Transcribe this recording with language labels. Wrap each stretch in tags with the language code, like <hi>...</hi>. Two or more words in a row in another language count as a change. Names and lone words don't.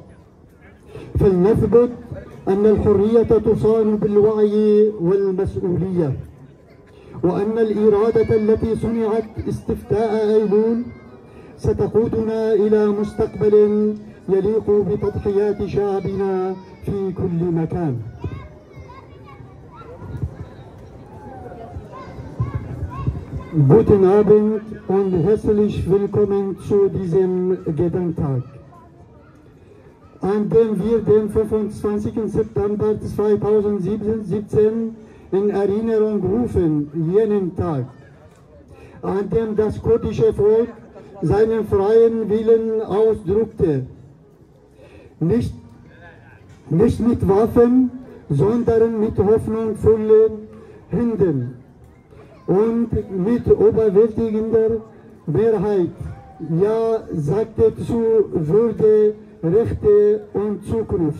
<ar>فلنثبت أن الحرية تصان بالوعي والمسؤولية، وأن الإرادة التي صنعت استفتاء أيلول ستقودنا إلى مستقبل يليق بتضحيات شعبنا في كل مكان.</ar> <de>Guten Abend und herzlich willkommen zu diesem Gedenktag, an dem wir den 25. September 2017 in Erinnerung rufen, jenen Tag, an dem das kurdische Volk seinen freien Willen ausdrückte, nicht mit Waffen, sondern mit hoffnungsvollen Händen und mit überwältigender Mehrheit Ja sagte zu Würde, Rechte und Zukunft.</de>